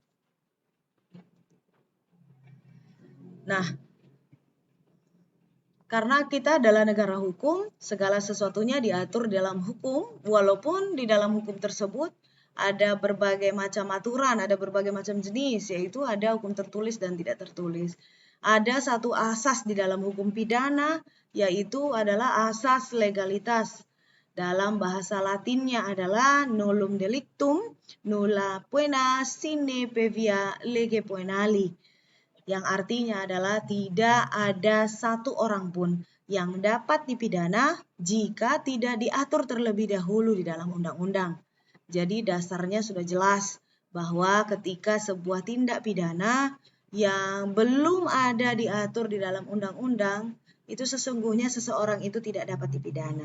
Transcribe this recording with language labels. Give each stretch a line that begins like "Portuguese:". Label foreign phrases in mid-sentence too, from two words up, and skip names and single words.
Indonesian: Nah, karena kita adalah negara hukum, segala sesuatunya diatur dalam hukum, walaupun di dalam hukum tersebut ada berbagai macam aturan, ada berbagai macam jenis, yaitu ada hukum tertulis dan tidak tertulis. Ada satu asas di dalam hukum pidana, yaitu adalah asas legalitas. Dalam bahasa Latinnya adalah
Latin: nullum delictum, nulla pena sine previa lege poenali,
Indonesian: yang artinya adalah tidak ada satu orang pun yang dapat dipidana jika tidak diatur terlebih dahulu di dalam undang-undang. Jadi dasarnya sudah jelas bahwa ketika sebuah tindak pidana yang belum ada diatur di dalam undang-undang, itu sesungguhnya seseorang itu tidak dapat dipidana.